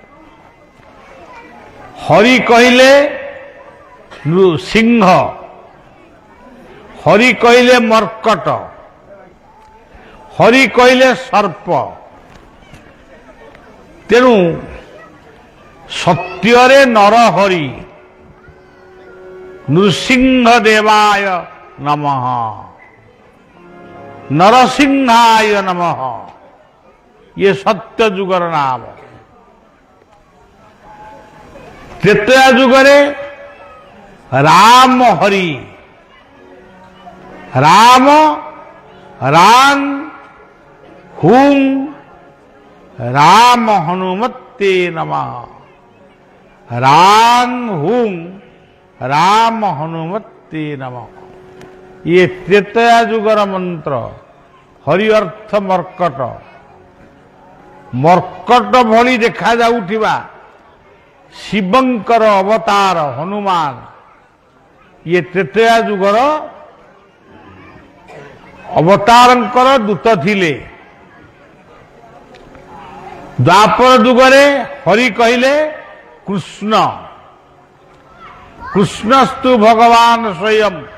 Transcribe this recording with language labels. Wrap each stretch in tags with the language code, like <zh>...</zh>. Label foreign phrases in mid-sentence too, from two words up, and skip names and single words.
<or>ହରି କହିଲେ ସିଂହ, ହରି କହିଲେ ମର୍କଟ, ହରି କହିଲେ ସର୍ପ। ତେଣୁ ସତ୍ୟରେ ନରହରି,</or> <sa>नृसिंह देवाय नमः, नरसिंहाय नमः।</sa> <or>ଏ ସତ୍ୟ ଯୁଗର ନାମ। ତ୍ରେତୟା ଯୁଗରେ ରାମ ହରି,</or> <sa>राम राम हुं राम हनुमते नमः, राम हुं राम हनुमते नमः।</sa> <or>ଏ ତ୍ରେତୟା ଯୁଗର ମନ୍ତ୍ର। ହରି ଅର୍ଥ ମର୍କଟ, ମର୍କଟ ଭଳି ଦେଖା ଯାଉଥିବା ଶିବଙ୍କର ଅବତାର ହନୁମାନ ଏ ତ୍ରେତୟା ଯୁଗର ଅବତାରଙ୍କର ଦୂତ ଥିଲେ। ଦ୍ୱାପର ଯୁଗରେ ହରି କହିଲେ କୃଷ୍ଣ,</or> <sa>कृष्णस्तु भगवान स्वयं।</sa>